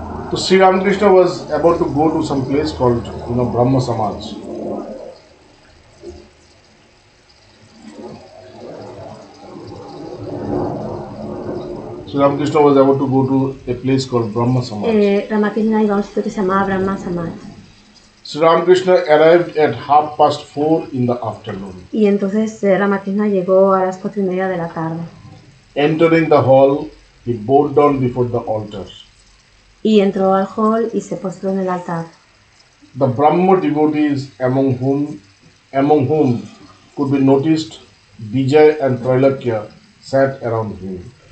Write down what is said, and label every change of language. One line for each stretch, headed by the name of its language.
English: So Sri Ramakrishna was about to go to some place called, Brahma Samaj. Sri Ramakrishna was about to go to a place called Brahma Samaj.
Spanish: Ramakrishna iba a un sitio que se llamaba Brahma Samaj.
English: Sri Ramakrishna arrived at 4:30 in the afternoon.
Spanish: Y entonces Ramakrishna llegó a las 4:30 de la tarde.
English: Entering the hall, he bowed down before the altar.
Spanish: Y entró al hall y se postró en el altar.
English: The Brahma devotees among whom could be noticed Vijay and Trailakya sat around him.